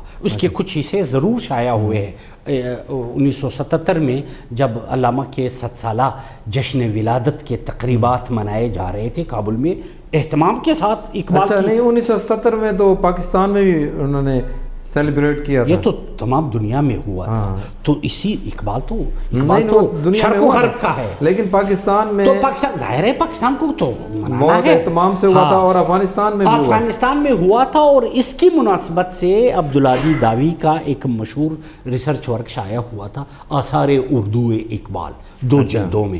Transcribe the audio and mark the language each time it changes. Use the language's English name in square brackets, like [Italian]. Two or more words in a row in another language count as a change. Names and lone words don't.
[Urdu] اس کے کچھ حصے ضرور شائع ہوئے ہیں. 1977 میں جب علامہ کے 7 سالہ جشن ولادت کے تقریبات منائے جا رہے تھے کابل میں، اہتمام کے ساتھ اقبال اچھا نہیں 1977 میں تو پاکستان میں بھی انہوں نے سیلیبریٹ کیا تھا. یہ تو تمام دنیا میں ہوا تھا. تو اسی اقبال تو شرق و غرب کا ہے، لیکن پاکستان میں تو پاکستان ظاہر ہے پاکستان کو تو بہت اہتمام سے ہوا تھا، اور افغانستان میں بھی ہوا. افغانستان میں ہوا تھا، اور اس کی مناسبت سے عبدالعادی داوی کا ایک مشہور [English] research work [Urdu] شائع ہوا تھا، آثار اردو اقبال، 2 جلدوں میں.